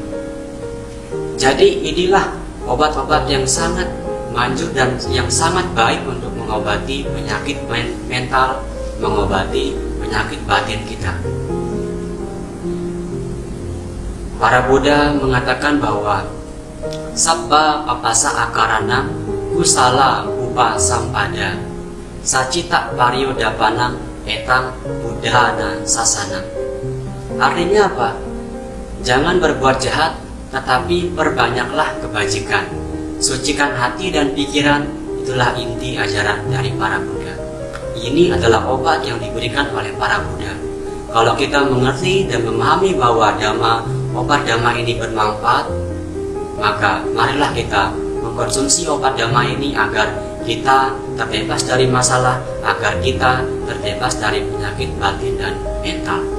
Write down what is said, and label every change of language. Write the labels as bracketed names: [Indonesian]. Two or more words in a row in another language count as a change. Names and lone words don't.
[Indonesian] Jadi inilah obat-obat yang sangat manjur dan yang sangat baik untuk mengobati penyakit mental, mengobati penyakit batin kita. Para Buddha mengatakan bahwa [Pali] Sabba papasa akarana kusala upa sampada sacita pariodapanang etang buddhana sasana. [Indonesian] Artinya apa? Jangan berbuat jahat, tetapi perbanyaklah kebajikan. Sucikan hati dan pikiran, itulah inti ajaran dari para Buddha. Ini adalah obat yang diberikan oleh para Buddha. Kalau kita mengerti dan memahami bahwa obat Dhamma ini bermanfaat, maka marilah kita mengkonsumsi obat Dhamma ini agar kita terbebas dari masalah, agar kita terbebas dari penyakit batin dan mental.